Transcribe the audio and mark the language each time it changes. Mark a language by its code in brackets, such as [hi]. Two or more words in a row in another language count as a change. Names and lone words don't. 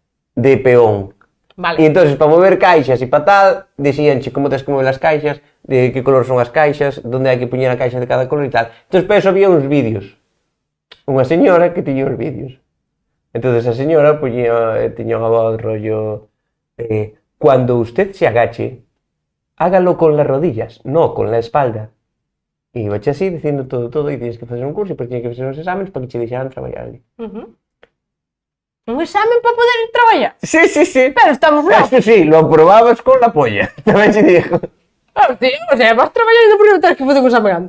[gl] De peón. Vale. E entonces, para mover caixas e para tal, dixíanche como tens que mover as caixas, de que color son as caixas, onde hai que poñer a caixa de cada color e tal. Entón, para eso había uns vídeos. Unha señora que tiña os vídeos. Entonces, a señora tiña unha voz rollo... [es] cuando usted se agache, hágalo con las rodillas, no con la espalda. [gl] E ibache así, dicindo todo, e tienes que facer un curso, e depois tienes que facer uns exámenes para que che deixaran traballar ali. Un examen para poder traballar? Sí. [es] Pero estamos locos. Eso sí, lo aprobabas con la polla. [gl] Tamén se dijo. Tío, o sea, vas traballando por non ter que facer un examen antes.